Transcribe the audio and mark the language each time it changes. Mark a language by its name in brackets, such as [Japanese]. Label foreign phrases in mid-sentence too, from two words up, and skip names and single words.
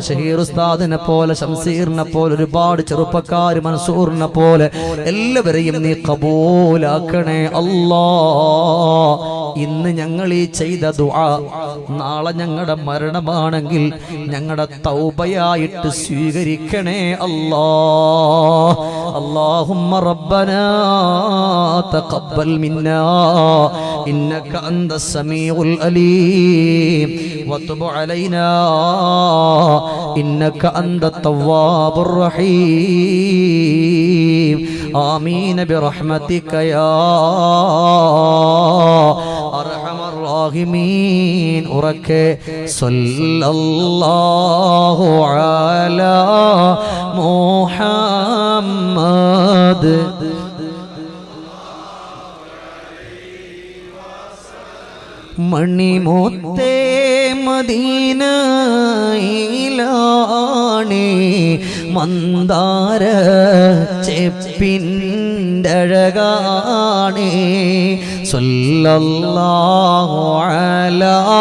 [Malayalam] ഷഹീർ ഉസ്താദിനെ പോലെ, ഷംസീറിനെ പോലെ, ഒരുപാട് ചെറുപ്പക്കാർ, മൻസൂറിനെ പോലെ എല്ലാവരെയും നീ കബൂലാക്കണേ അല്ലാ. ഇന്ന് ഞങ്ങൾ ഈ ചെയ്ത ദുആ നാളെ ഞങ്ങളുടെ മരണമാണെങ്കിൽ ഞങ്ങളുടെ തൗബയായിട്ട് സ്വീകരിക്കണേ അല്ലാ. [Arabic] اللهم ربنا تقبل منا إنك أنت السميع العليم وتب علينا إنك أنت التواب الرحيم آمين برحمتك يا أرحم الراحمين ഉറക്കെ صلى الله على محمد [Malayalam] മണിമുത്തേ മദീനയിലാണേ മന്ദാര ചെപ്പിൻ്റഴകാണേ [Arabic] صلى الله على